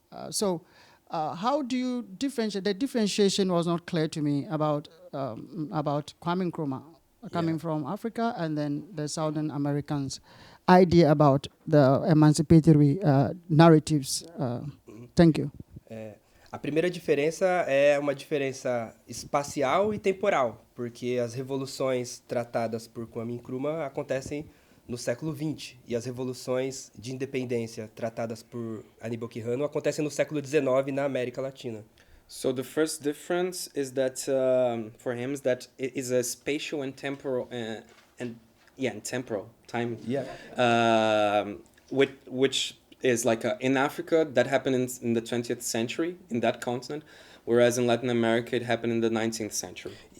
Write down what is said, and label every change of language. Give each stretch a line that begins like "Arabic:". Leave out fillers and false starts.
English: So how do you differentiate? The differentiation was not clear to me about Kwame Nkrumah coming from Africa, and then the Southern Americans' idea about the emancipatory narratives. Thank you.
Portuguese: A primeira diferença é uma diferença espacial e temporal, porque as revoluções tratadas por Kwame Nkrumah acontecem no século XX, e as revoluções de independência tratadas por Aníbal Quijano acontecem no século XIX na América Latina.
English: So the first difference is that for him is that it is a spatial and temporal and temporal time. Yeah. Which is like in Africa that happened in the 20th century in that continent, whereas in Latin America it happened in the 19th century.